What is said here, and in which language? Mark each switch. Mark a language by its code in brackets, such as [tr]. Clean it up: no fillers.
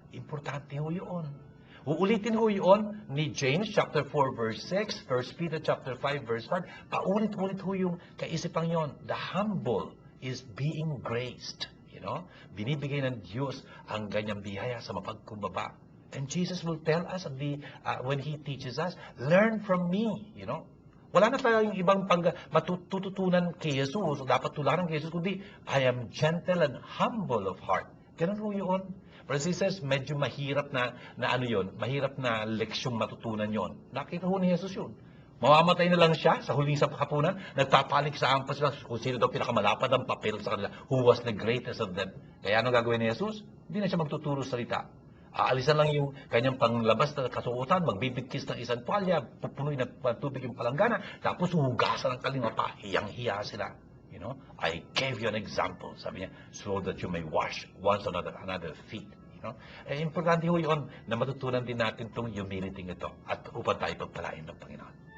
[tl] Importante ho yun. Uulitin ho yun ni James chapter 4 verse 6, 1 Peter chapter 5 verse 5. Paulit-ulit ho yung kaisipang yon. [en] The humble is being graced. [tl] Binibigay ng Diyos ang ganyang biyaya sa mapagkumbaba. [en] And Jesus will tell us when He teaches us, learn from me. [tl] Wala na tayong ibang matututunan kay Jesus o dapat tularan kay Jesus, kundi [en] I am gentle and humble of heart. [tl] Ganun po yun. [en] But sisters, [tl] medyo mahirap na mahirap na leksyong matutunan yon. Nakita ho ni Jesus yun. Mamamatay na lang siya sa huling sa hapunan, nagpapanik sa ampas sila kung sino daw pinakamalapad ang papel sa kanila, [en] who was the greatest of them. [tl] Kaya ano gagawin ni Jesus? Hindi na siya magtuturo salita. Aalisan lang yung kanyang panglabas na kasuotan, magbibigkis ng isang tuwalya, pupunuin ng tubig yung palanggana, tapos hugasan ng kalimapa, hiyang-hiya sila. [en] I gave you an example, [tl] sabi niya, [en] so that you may wash once another feet. [tl] Importante ho yun na matutunan din natin itong humility ito at upang tayo pagpalain ng Panginoon.